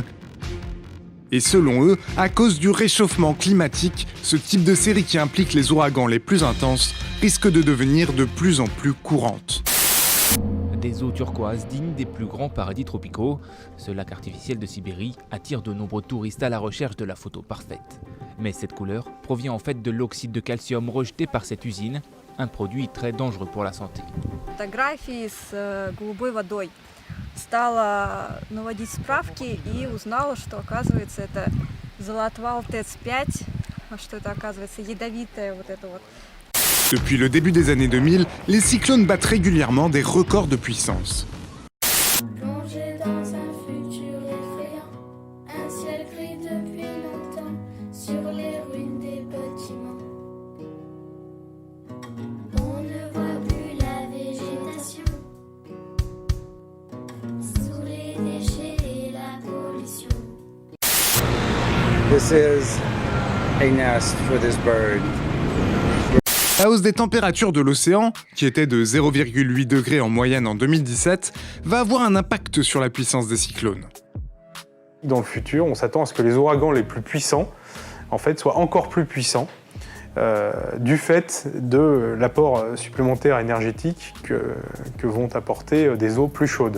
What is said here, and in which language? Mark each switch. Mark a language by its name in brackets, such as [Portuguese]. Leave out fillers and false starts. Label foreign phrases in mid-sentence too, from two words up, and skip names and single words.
[French] Et selon eux, à cause du réchauffement climatique, ce type de série qui implique les ouragans les plus intenses risque de devenir de plus en plus courante. Des eaux turquoises dignes des plus grands paradis tropicaux, ce lac artificiel de Sibérie attire de nombreux touristes à la recherche de la photo parfaite. Mais cette couleur provient en fait de l'oxyde de calcium rejeté par cette usine, un produit très dangereux pour la santé. [Russian] Фотографии с голубой водой. Стала наводить справки и узнала, что оказывается это золотвал ТЭЦ-5, что это оказывается ядовитое вот это вот. [French] Depuis le début des années 2000, les cyclones battent régulièrement des records de puissance. Plongé dans un futur effrayant, un ciel gris depuis longtemps, sur les ruines des bâtiments. On ne voit plus la végétation, sous les déchets et la pollution. [English] This is a nest for this bird. [French] La hausse des températures de l'océan, qui était de 0,8 degrés en moyenne en 2017, va avoir un impact sur la puissance des cyclones. Dans le futur, on s'attend à ce que les ouragans les plus puissants en fait, soient encore plus puissants du fait de l'apport supplémentaire énergétique que vont apporter des eaux plus chaudes.